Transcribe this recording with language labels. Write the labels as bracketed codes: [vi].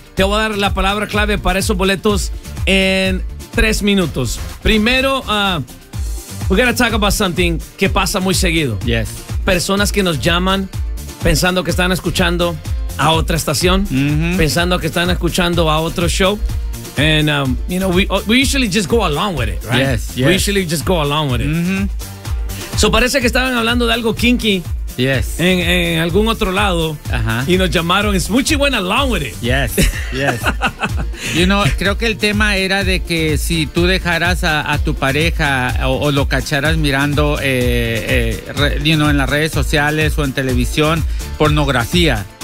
[es] Te voy a dar la palabra clave para esos boletos en 3 minutos. Primero, [en] we gotta talk about something [es] que pasa muy seguido. [en] Yes. [es] Personas que nos llaman pensando que están escuchando a otra estación, mm-hmm. pensando que están escuchando a otro show. [en] And, we usually just go along with it, right? Yes, yes. We usually just go along with it. Mm-hmm. [es] So parece que estaban hablando de algo kinky. [en] Yes. [es] En algún otro lado. Uh-huh. Y nos llamaron. [en] It's Smoochie went along with it. Yes, yes. You know, [es] creo que el tema era de que si tú dejaras a tu pareja o lo cacharas mirando, en las redes sociales o en televisión, pornografía.